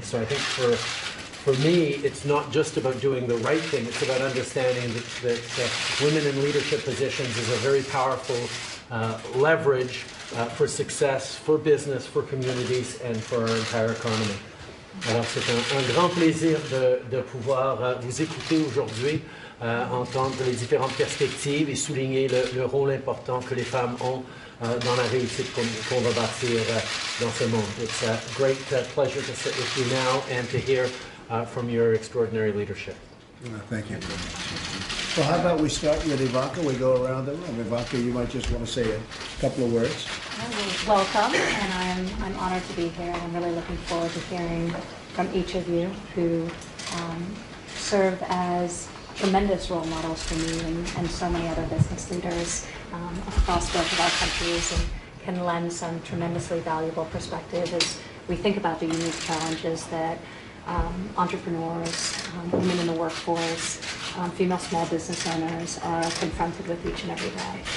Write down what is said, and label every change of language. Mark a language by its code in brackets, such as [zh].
[en] So I think for me, it's not just about doing the right thing. It's about understanding that women in leadership positions is a very powerful leverage for success, for business, for communities, and for our entire economy. [fr] Alors c'est un grand plaisir de pouvoir vous écouter aujourd'hui, entendre les différentes perspectives et souligner le rôle important que les femmes ont dans la réussite qu'on va bâtir dans ce monde. [en] It's a great pleasure to sit with you now and to hear from your extraordinary leadership. Thank you. Well, how about we start with Ivanka? We go around the room. Ivanka, you might just want to say a couple of words. Welcome, and I'm honored to be here. I'm really looking forward to hearing from each of you who serve as tremendous role models for me and so many other business leaders across both of our countries, and can lend some tremendously valuable perspective as we think about the unique challenges that entrepreneurs, women in the workforce, female small business owners are confronted with each and every day.